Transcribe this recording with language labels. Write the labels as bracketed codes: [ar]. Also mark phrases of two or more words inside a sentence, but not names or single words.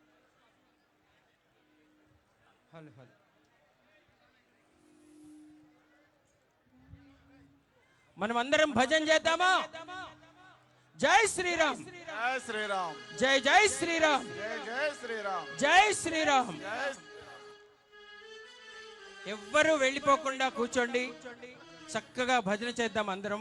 [te] हल हल మనం అందరం భజన చేద్దామా? జై శ్రీరామ్, జై శ్రీరామ్, జై జై శ్రీరామ్, జై జై శ్రీరామ్, జై శ్రీరామ్. జై ఎవ్వరూ వెళ్ళిపోకుండా కూర్చోండి, చక్కగా భజన చేద్దాం అందరం.